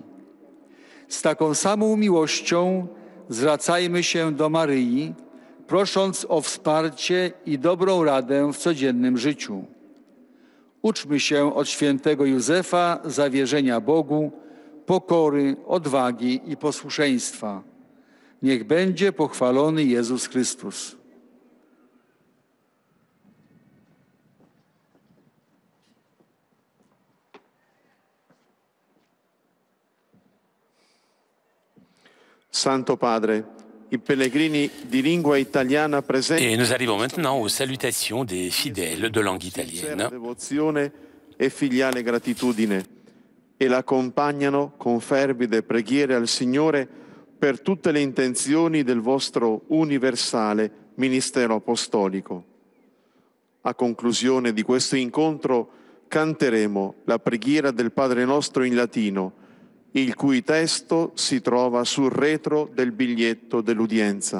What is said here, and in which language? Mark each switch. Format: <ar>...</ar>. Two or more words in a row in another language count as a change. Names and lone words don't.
<pl>Z taką samą miłością zwracajmy się do Maryi, prosząc o wsparcie i dobrą radę w codziennym życiu. Uczmy się od świętego Józefa zawierzenia Bogu, pokory, odwagi i posłuszeństwa. Niech będzie pochwalony Jezus Chrystus.</pl> <it>Santo Padre, i pellegrini di lingua italiana presenti.</it> <fr>Et nous arrivons maintenant aux salutations des fidèles de langue italienne.</fr> <it>Devozione e filiale gratitudine e l'accompagnano con fervide preghiere al Signore per tutte le intenzioni del vostro universale ministero apostolico. A conclusione di questo incontro canteremo la preghiera del Padre nostro in latino, il cui testo si trova sul retro del biglietto dell'udienza.</it>